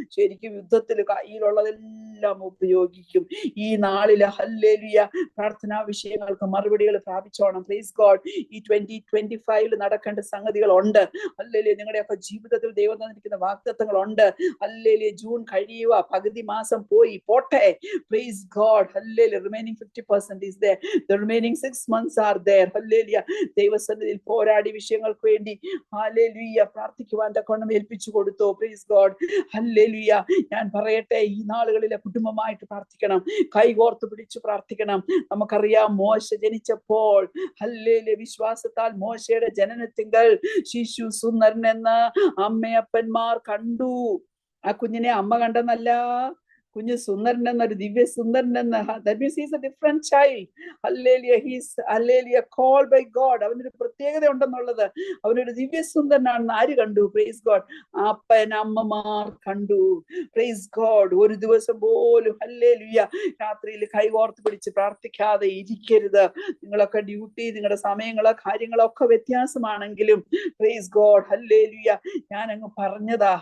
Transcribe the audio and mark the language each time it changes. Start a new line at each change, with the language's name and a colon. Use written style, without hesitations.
Malayalam: ശരിക്കും യുദ്ധത്തിൽ കയ്യിലുള്ളതെല്ലാം ഉപയോഗിക്കും. ഈ നാളില് ഹല്ലേലൂയ പ്രാർത്ഥനാ വിഷയങ്ങൾക്ക് മറുപടികൾ പ്രാപിച്ചോണം. Praise God. ഈ 2025 നടക്കേണ്ട സംഗതികളുണ്ട്. ഹല്ലേലൂയ. നിങ്ങളുടെയൊക്കെ ജീവിതത്തിൽ ദൈവം തന്നിരിക്കുന്ന വാഗ്ദത്തങ്ങളുണ്ട്. ഹല്ലേലൂയ. ജൂൺ കഴിയുക, പകുതി മാസം പോട്ടെ. Praise God. Hallelujah.
English: Remaining 50% is there. The remaining 6 months are there.
Malayalam: Hallelujah. ദൈവസന്നിധിയിൽ പോരാടി വിഷയങ്ങൾക്ക് വേണ്ടി ഹല്ലേലൂയ പ്രാർത്ഥിക്കുവാൻ തക്കവണ്ണം ഏൽപ്പിച്ചു കൊടുത്തു. Praise God. ഹല്ലേലൂയ. ഞാൻ പറയട്ടെ, ഈ നാളുകളിലെ കുടുംബമായിട്ട് പ്രാർത്ഥിക്കണം. കൈകോർത്ത് പിടിച്ചു പ്രാർത്ഥിക്കണം. നമുക്കറിയാം മോശ ജനിച്ചപ്പോൾ ഹല്ലേലൂയ വിശ്വാസത്താൽ മോശയുടെ ജനനത്തിങ്കൽ ശിശു സുന്ദരനെന്ന് അമ്മയപ്പന്മാർ കണ്ടു. ആ കുഞ്ഞിനെ അമ്മ കണ്ടെന്നല്ല, കുഞ്ഞ് സുന്ദരൻ എന്നൊരു ദിവ്യ സുന്ദരൻ എന്ന.
English: That means he is a different child. Hallelujah. He is hallelujah called by God.
Malayalam: അവനൊരു പ്രത്യേകത ഉണ്ടെന്നുള്ളത്, അവനൊരു ദിവ്യ സുന്ദരനാണെന്ന് ആര് കണ്ടു? Praise God. അപ്പൻ അമ്മമാർ കണ്ടു. Praise God. ഒരു ദിവസം പോലും ഹല്ലേലൂയ രാത്രിയിൽ കൈകോർത്ത് പിടിച്ച് പ്രാർത്ഥിക്കാതെ ഇരിക്കരുത്. നിങ്ങളൊക്കെ ഡ്യൂട്ടി, നിങ്ങളുടെ സമയങ്ങളോ കാര്യങ്ങളോ ഒക്കെ വ്യത്യാസമാണെങ്കിലും പ്രൈസ് ഗോഡ് ഹല്ലേലൂയ ഞാൻ അങ്ങ് പറഞ്ഞതാ.